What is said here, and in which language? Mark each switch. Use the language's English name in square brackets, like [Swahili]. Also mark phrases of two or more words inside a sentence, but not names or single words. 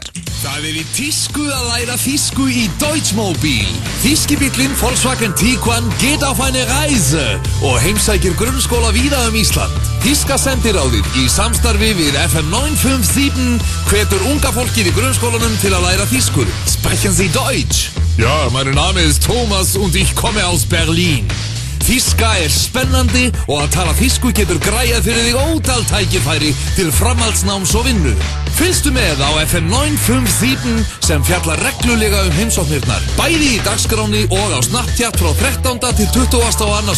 [Icelandic] Það í tísku að læra þýsku í Deutschmobil. Þýskibíllinn Volkswagen Tiguan [German] geht auf eine Reise [Icelandic] og heimsækir grunnskóla víða Ísland. Þýska sendiráðið í samstarfi við FM 957 hvetur unga fólkið í grunnskólanum til að læra þýskur. [German] Sprechen Sie Deutsch? Ja, mein Name ist Thomas und ich komme aus Berlin. [Icelandic] Þýska spennandi og að tala þýsku getur græjað fyrir þig ótal tækifæri til framhaldsnáms og vinnu. Fylgstu með á FM 957 sem fjallar reglulega heimsóknirnar. Bæði í dagskráni og á Snapchat frá 13. til 22.